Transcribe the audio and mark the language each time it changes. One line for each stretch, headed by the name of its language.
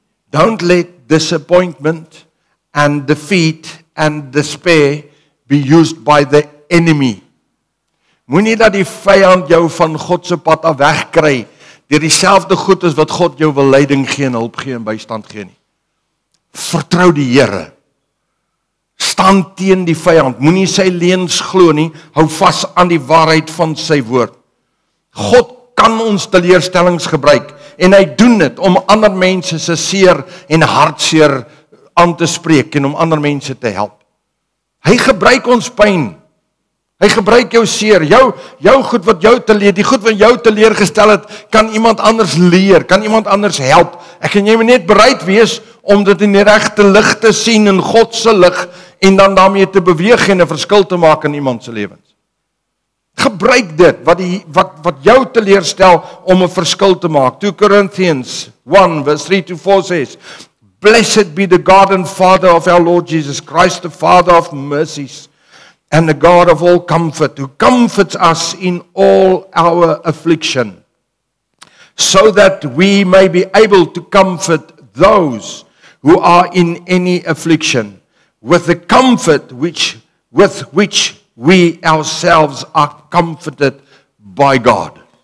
English: Don't let disappointment and defeat and despair be used by the enemy.
Afrikaans: Moenie dat die vyand jou van God se pad af wegkry deur dieselfde goed as wat God jou wil leiding gee en hulp gee en bystand gee nie. Vertrou die Here. Staan teen die vyand. Moenie sy leuns glo nie. Hou vas aan die waarheid van sy woord. God kan ons teleurstellings gebruik en hy doen dit om ander mense se seer en hartseer aan te spreek en om ander mense te help. Hy gebruik ons pyn. Hy gebruik jou seer, jou goed wat jou die goed wat jou teleurgestel het, kan iemand anders leer, kan iemand anders help. Ek en jy moet net bereid wees om dit in die regte lig te sien, in God se lig, en dan daarmee te beweeg en 'n verskil te maak in iemand se lewens. Gebruik dit wat jou teleurstel om 'n verskil te maak.
English: 2 Corinthians 1 verse 3-4 says, Blessed be the God and Father of our Lord Jesus Christ, the Father of mercies, and the God of all comfort, who comforts us in all our affliction, so that we may be able to comfort those who are in any affliction, with the comfort with which we ourselves are comforted by God.